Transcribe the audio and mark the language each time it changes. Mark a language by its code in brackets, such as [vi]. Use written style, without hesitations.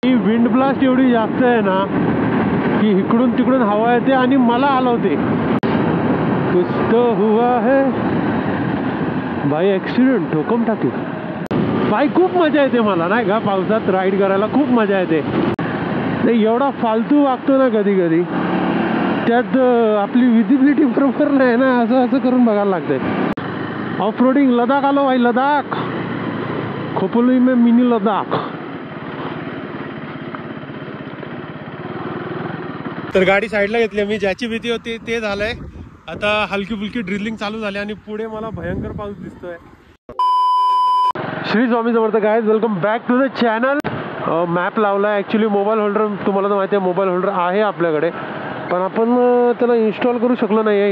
[mr] Wind blast एवढी जास्त आहे ना की इकडून तिकडून हवा येते आणि मला हलवते. [hi] कुछ तो हुआ है भाई, ॲक्सिडेंट ठोकम टाकी भाई. [mr] खूप मजा येते मला नाही का पावसात राईड करायला, खूप मजा येते. नाही एवढा फालतू वागतो ना कधी कधी, त्यात आपली विजिबिलिटी बरोबर नाही ना, असं करून बघायला लागतंय. ऑफ रोडिंग लडाख आलो भाई, लडाख [hi] खोपोली में मिनी लडाख. [mr] तर गाडी साईडला घेतली मी, ज्याची भीती होती ते झालंय. आता हलकी फुलकी ड्रिलिंग चालू झाली आणि पुढे मला भयंकर पाऊस दिसतोय. Shri Swami Samarth guys, [en] Welcome back to the channel. [mr] Map लावला आहे ॲक्च्युली. मोबाईल होल्डर तुम्हाला तर माहिती आहे, मोबाईल होल्डर आहे आपल्याकडे, पण आपण त्याला इन्स्टॉल करू शकलो नाही आहे.